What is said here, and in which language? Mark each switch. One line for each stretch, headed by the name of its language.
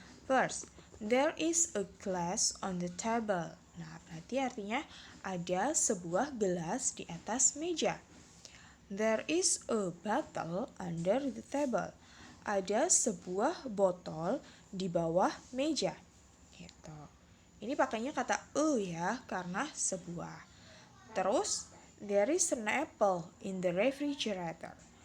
English: First, there is a glass on the table.
Indonesian: Nah, berarti artinya ada sebuah gelas di atas meja.
English: There is a bottle under the table.
Indonesian: Ada sebuah botol di bawah meja. Gitu. Ini pakainya kata ya, karena sebuah.
English: Terus, there is an apple in the refrigerator.